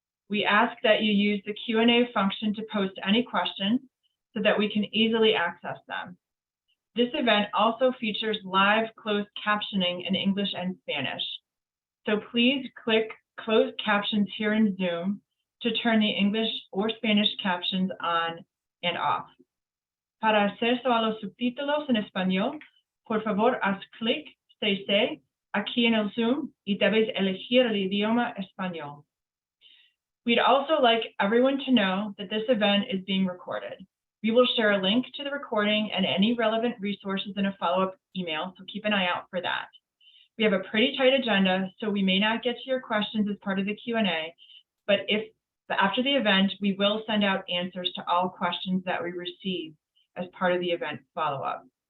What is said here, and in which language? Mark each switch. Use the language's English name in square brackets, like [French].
[English] We ask that you use the Q&A function to post any questions so that we can easily access them. This event also features live closed captioning in English and Spanish. So please click closed captions here in Zoom to turn the English or Spanish captions on and off. [Spanish] Para acceso a los subtítulos en español, por favor, haz clic CC aquí en el Zoom y debes elegir el idioma español. [English] We'd also like everyone to know that this event is being recorded. We will share a link to the recording and any relevant resources in a follow-up email, so keep an eye out for that. We have a pretty tight agenda, so we may not get to your questions as part of the Q&A, but after the event, we will send out answers to all questions that we receive as part of the event follow-up.